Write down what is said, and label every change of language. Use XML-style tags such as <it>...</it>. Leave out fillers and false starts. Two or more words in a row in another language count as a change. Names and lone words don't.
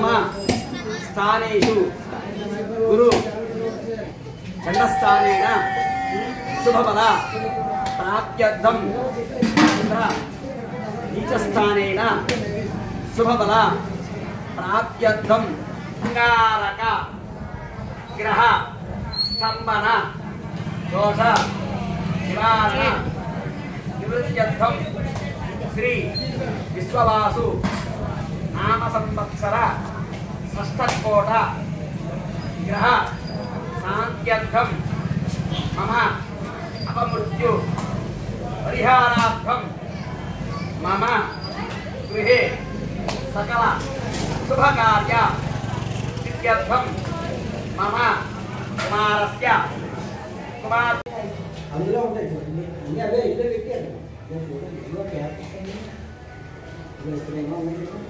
<sa>స్థానేషు గురు చండస్థానేన శుభఫల ప్రాప్త్యర్థం ఇంద్ర నీచస్థానేన శుభఫల ప్రాప్త్యర్థం అంగారక గ్రహ స్తంభన దోష నివారణ నివృత్త్యర్థం శ్రీ విశ్వవాసు నామ సంవత్సర षष्ठकोट ग्रह शान्त्यर्थं मम अपमृत्यु परिहारार्थं मम गृहे सकल शुभकार्य सिद्ध्यर्थं मम कुमारस्य कुमार</sa> <te>అందులో ఉంటాయి అన్నీ అవే ఇల్లే పెట్టారు ఇల్లు క్యాప్స్ ఇక్కడ ఏమో ఉన్నాయి</te>